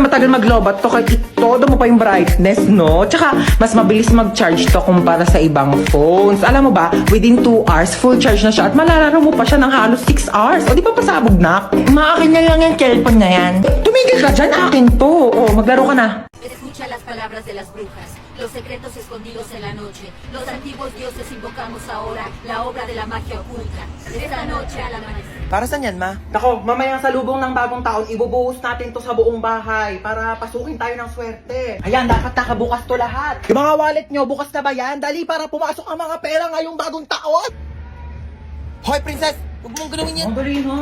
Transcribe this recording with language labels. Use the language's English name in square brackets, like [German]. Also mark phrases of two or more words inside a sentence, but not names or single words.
[Filipino] Matagal maglobat to kahit itodo mo pa yung brightness, no? Tsaka, mas mabilis mag-charge to kumpara sa ibang phones. Alam mo ba, [English] within 2 hours, full charge [Filipino] na siya at malalaro mo pa siya ng halos 6 hours. O di pa pasabog na? Maakin na lang yung cellphone na yan. Tumigil ka dyan, akin to. O, maglaro ka na. [Spanish] Escucha las palabras de las brujas, los secretos escondidos en la noche. Los antiguos dioses invocamos ahora la obra de la magia oculta. Esta noche al amanecer. [Filipino] Para saan yan, ma? Ako, mamayang salubong ng bagong taon, ibubuhos natin to sa buong bahay para pasukin tayo ng swerte. Ayan, dapat nakabukas to lahat. Yung mga wallet nyo, bukas na ba yan? Dali para pumasok ang mga pera ngayong bagong taon. Hoy, princess! Huwag mong gawin yan. Madali na.